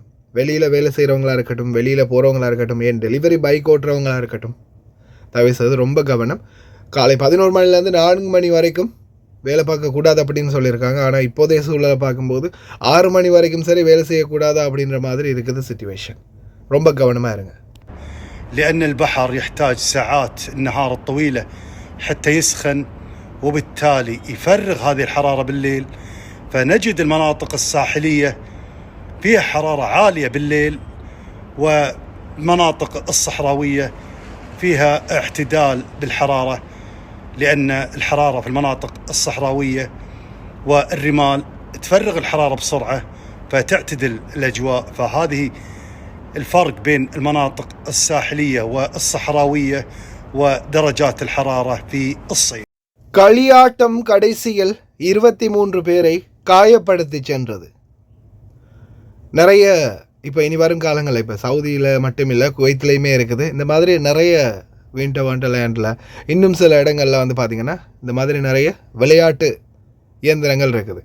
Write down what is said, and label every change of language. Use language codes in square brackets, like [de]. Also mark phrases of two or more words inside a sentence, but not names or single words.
[ta] வெளியில் வேலை செய்கிறவங்களா இருக்கட்டும், வெளியில் போகிறவங்களா இருக்கட்டும், ஏன் டெலிவரி பைக் ஓட்டுறவங்களா இருக்கட்டும், தயவு செய்து ரொம்ப கவனம். காலை 11 மணிலேருந்து 4 மணி வரைக்கும் வேலை பார்க்கக்கூடாது அப்படின்னு சொல்லியிருக்காங்க. ஆனால் இப்போதைய சூழலை பார்க்கும்போது 6 மணி வரைக்கும் சரி வேலை செய்யக்கூடாதா அப்படின்ற மாதிரி இருக்குது சிச்சுவேஷன். ரொம்ப கவனமாக இருங்க. [ar] لأن البحر يحتاج ساعات النهار الطويلة حتى يسخن، وبالتالي يفرغ هذه الحرارة بالليل. فنجد المناطق الساحلية فيها حرارة عالية بالليل، والمناطق الصحراوية فيها اعتدال بالحرارة، لأن الحرارة في المناطق الصحراوية والرمال تفرغ الحرارة بسرعة فتعتدل الأجواء. فهذه الفرق بين المناطق الساحلية والصحراوية ودرجات الحرارة في الصيف. [ta] களியாட்டம் கடைசியில் 23 பேரை காயப்படுத்தி சென்றது. நிறைய இப்போ இனி வரும் காலங்களில் இப்போ சவுதியில் மட்டும் இல்லை, குவைத்திலையுமே இருக்குது. இந்த மாதிரி நிறைய விண்டர் வண்டர்லேண்டில் இன்னும் சில இடங்களில் பார்த்திங்கன்னா இந்த மாதிரி நிறைய விளையாட்டு இயந்திரங்கள் இருக்குது.